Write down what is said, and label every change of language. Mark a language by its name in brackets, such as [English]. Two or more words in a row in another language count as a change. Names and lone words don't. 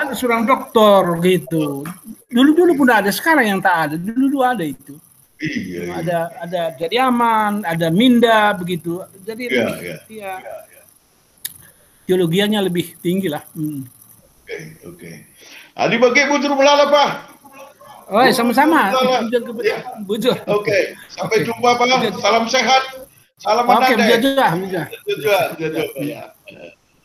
[Indonesian] Ada seorang doktor gitu. Dulu pun ada, sekarang yang tak ada. Dulu ada itu. Ada jadi aman, ada minda begitu. Jadi teologianya lebih tinggi lah. Oke. [Batak Karo] Adi bagi bujur melala Pak. [Indonesian] Oh, sama-sama. Bujur. Oke. Sampai jumpa Pak. Salam sehat. Salam Oke, [Batak Karo] bujur. Bujur.